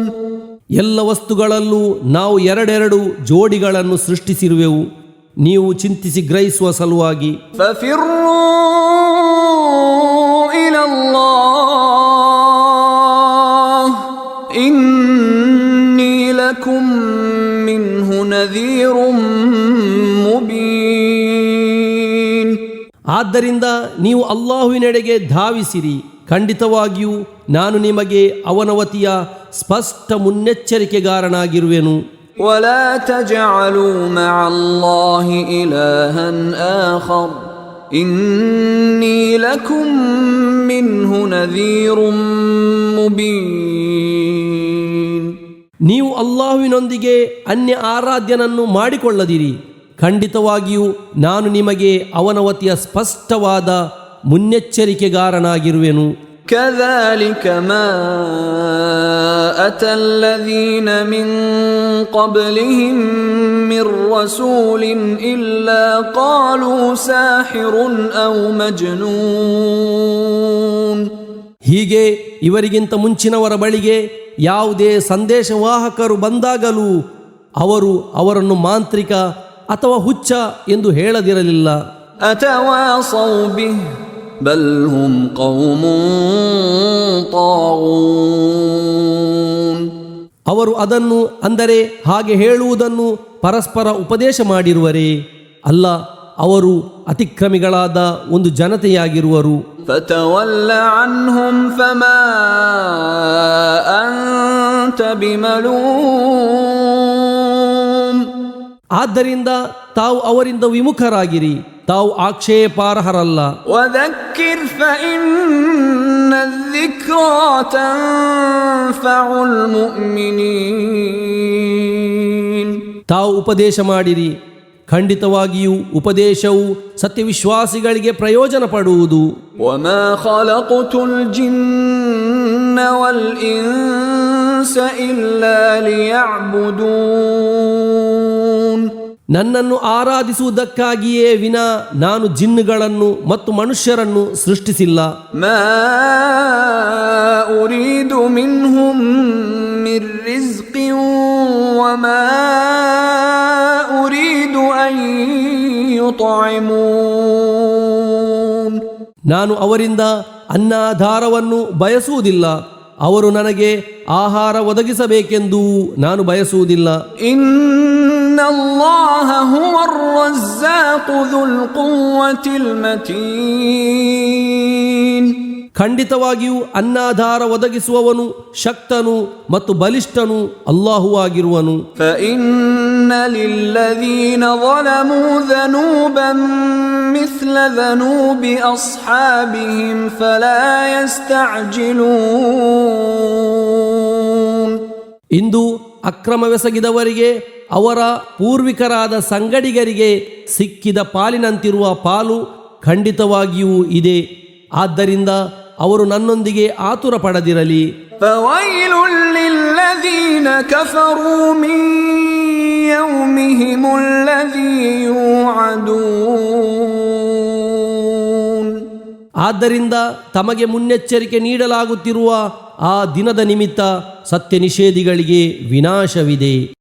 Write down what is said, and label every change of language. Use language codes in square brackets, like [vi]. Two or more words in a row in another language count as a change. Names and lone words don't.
[kn] ಎಲ್ಲ ವಸ್ತುಗಳಲ್ಲೂ ನಾವು ಎರಡೆರಡು ಜೋಡಿಗಳನ್ನು ಸೃಷ್ಟಿಸಿರುವೆವು, ನೀವು ಚಿಂತಿಸಿ ಗ್ರಹಿಸುವ ಸಲುವಾಗಿ. [ar] ففروا إلى الله إني لكم منه نذير مبين. [kn] ಆದ್ದರಿಂದ ನೀವು ಅಲ್ಲಾಹುವಿನೆಡೆಗೆ ಧಾವಿಸಿರಿ, ಖಂಡಿತವಾಗಿಯೂ ನಾನು ನಿಮಗೆ ಅವನ ವತಿಯ ಸ್ಪಷ್ಟ ಮುನ್ನೆಚ್ಚರಿಕೆಗಾರನಾಗಿರುವೆನು. [ar] ولا تجعلوا مع الله إلها آخر إني لكم منه نذير مبين. [kn] ನೀವು ಅಲ್ಲಾಹುವಿನೊಂದಿಗೆ ಅನ್ಯ ಆರಾಧ್ಯನನ್ನು ಮಾಡಿಕೊಳ್ಳದಿರಿ, ಖಂಡಿತವಾಗಿಯೂ ನಾನು ನಿಮಗೆ ಅವನ ವತಿಯ ಸ್ಪಷ್ಟವಾದ ಮುನ್ನೆಚ್ಚರಿಕೆಗಾರನಾಗಿರುವೆನು. [ar] كذلك ما أتى الذين من قبلهم من رسول إلا قالوا ساحر أو مجنون. [kn] ಹೀಗೆ ಇವರಿಗಿಂತ ಮುಂಚಿನವರ ಬಳಿಗೆ ಯಾವುದೇ ಸಂದೇಶವಾಹಕರು ಬಂದಾಗಲೂ ಅವರು ಅವರನ್ನು ಮಾಂತ್ರಿಕ ಅಥವಾ ಹುಚ್ಚ ಎಂದು ಹೇಳದಿರಲಿಲ್ಲ. [ar] أتواصوا به بل هم قوم طاغون. [kn] ಅವರು ಅದನ್ನು ಅಂದರೆ ಹಾಗೆ ಹೇಳುವುದನ್ನು ಪರಸ್ಪರ ಉಪದೇಶ ಮಾಡಿರುವರೇ? ಅಲ್ಲ, ಅವರು ಅತಿಕ್ರಮಿಗಳಾದ ಒಂದು ಜನತೆಯಾಗಿರುವರು. [ar] فتول عنهم فما أنت بملوم. [kn] ಆದ್ದರಿಂದ ತಾವು ಅವರಿಂದ ವಿಮುಖರಾಗಿರಿ, ತಾವು ಆಕ್ಷೇಪಾರ್ಹರಲ್ಲ. [ar] وذكر فإن الذكرى تنفع المؤمنين. [kn] ತಾವು ಉಪದೇಶ ಮಾಡಿರಿ, ಖಂಡಿತವಾಗಿಯೂ ಉಪದೇಶವು ಸತ್ಯವಿಶ್ವಾಸಿಗಳಿಗೆ ಪ್ರಯೋಜನ ಪಡುವುದು. [ar] وما خلقت الجن والإنس إلا ليعبدون. [kn] ನನ್ನನ್ನು ಆರಾಧಿಸುವುದಕ್ಕಾಗಿಯೇ ವಿನಾ ನಾನು ಜಿನ್ನುಗಳನ್ನು ಮತ್ತು ಮನುಷ್ಯರನ್ನು ಸೃಷ್ಟಿಸಿಲ್ಲ. [ar] ما أريد منهم من رزق وما أريد أن يطعمون. [kn] ನಾನು ಅವರಿಂದ ಅನ್ನಾಧಾರವನ್ನು ಬಯಸುವುದಿಲ್ಲ, ಅವರು ನನಗೆ ಆಹಾರ ಒದಗಿಸಬೇಕೆಂದು ನಾನು ಬಯಸುವುದಿಲ್ಲ. [ar] إن الله هو الرزاق ذو القوة المتين. [kn] ಖಂಡಿತವಾಗಿಯೂ ಅನ್ನಾಧಾರ ಒದಗಿಸುವವನು ಶಕ್ತನು ಮತ್ತು ಬಲಿಷ್ಠನು ಅಲ್ಲಾಹು ಆಗಿರುವನು. [ar] فإن للذين ظلموا ذنوبا مثل ذنوب أصحابهم فلا يستعجلون. [kn] ಇಂದು ಅಕ್ರಮವೆಸಗಿದವರಿಗೆ ಅವರ ಪೂರ್ವಿಕರಾದ ಸಂಗಡಿಗರಿಗೆ ಸಿಕ್ಕಿದ ಪಾಲಿನಂತಿರುವ ಪಾಲು ಖಂಡಿತವಾಗಿಯೂ ಇದೆ. ಆದ್ದರಿಂದ ಅವರು ನನ್ನೊಂದಿಗೆ ಆತುರ ಪಡದಿರಲಿ. [ar] فويل للذين كفروا من يومهم الذي يوعدون. [kn] ಆದ್ದರಿಂದ ತಮಗೆ ಮುನ್ನೆಚ್ಚರಿಕೆ ನೀಡಲಾಗುತ್ತಿರುವ ಆ ದಿನದ ನಿಮಿತ್ತ ಸತ್ಯ ನಿಷೇಧಿಗಳಿಗೆ ವಿನಾಶವಿದೆ.